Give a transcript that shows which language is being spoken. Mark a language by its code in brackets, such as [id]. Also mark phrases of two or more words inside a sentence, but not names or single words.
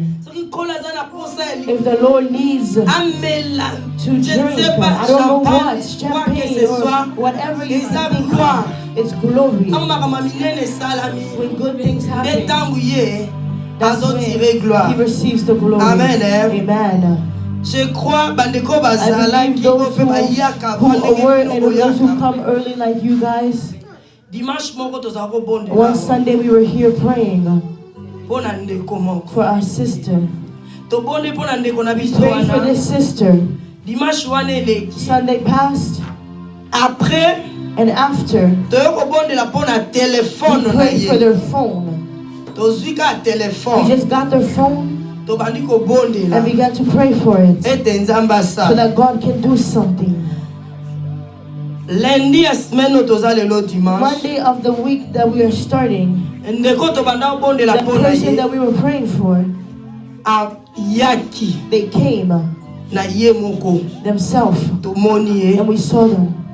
[en] If the Lord needs to drink, I don't know what, champagne or whatever you think, it's glory. When good things happen, that's when He receives the glory. Amen. [fr] Je crois bandeko [en] I [ln] bazalaki [en] believe those who were and those who come early like you guys. [ln] Dimanche moko tozako bonde. [en] One Sunday we were here praying for our sister. [ln] To bonde pona ndeko na biso wana. [en] For this sister. [ln] Dimanche wana eleki. [en] Sunday passed. [fr] Après [en] and after [ln] toyoko bonde la pona téléphone na ye. [en] We prayed for their phone. [ln] Tozwika téléphone. [en] We just got their phone. And began to pray for it, so that God can do something. Monday of the week that we are starting, the person that we were praying for, they came themselves, and we saw them.